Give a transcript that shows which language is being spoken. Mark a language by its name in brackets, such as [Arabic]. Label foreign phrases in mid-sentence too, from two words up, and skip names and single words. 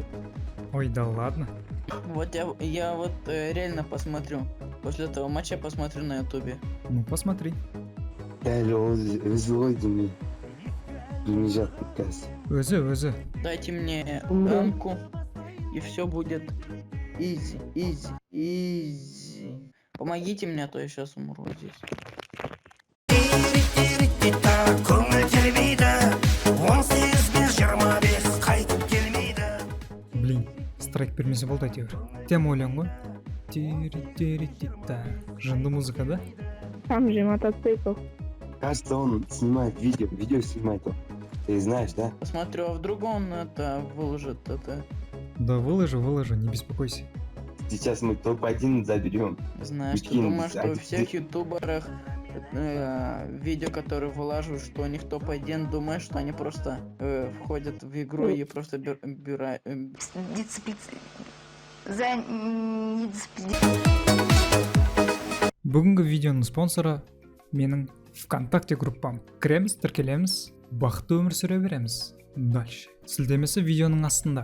[Russian] Ой, да ладно. Вот я вот реально посмотрю. После этого матча посмотрю на ютубе. Ну, посмотри. [Kazakh] Дәл өзі ғой деймін. Білмей жаттым қазір. Өзі. [Russian] Дайте мне рамку, и все будет изи. Помогите мне, а то я сейчас умру здесь. [Kazakh] Блин, страйк бермесе болды әйтеуір. Тема ойлан ғой. Тири-тири-ти-та. Жынды музыка, да? [Russian] Там же мотоцикл. Кажется, он снимает видео снимает он. Ты знаешь, да? Посмотрю, а вдруг он это выложит это. Да выложу, не беспокойся. Сейчас мы топ-1 заберем. Знаешь, ты Прикинь, думаешь, что у а всех ты- ютуберах видео, которые вылаживают, что у них топ-1, думаешь, что они просто входят в игру и просто [Kazakh] Бүгінгі видеоның спонсоры менің ВКонтакте группам. Кіреміз, тіркелеміз, бақытты өмір сүре береміз. [Russian] Дальше. [Kazakh] Сілтемесі видеоның астында.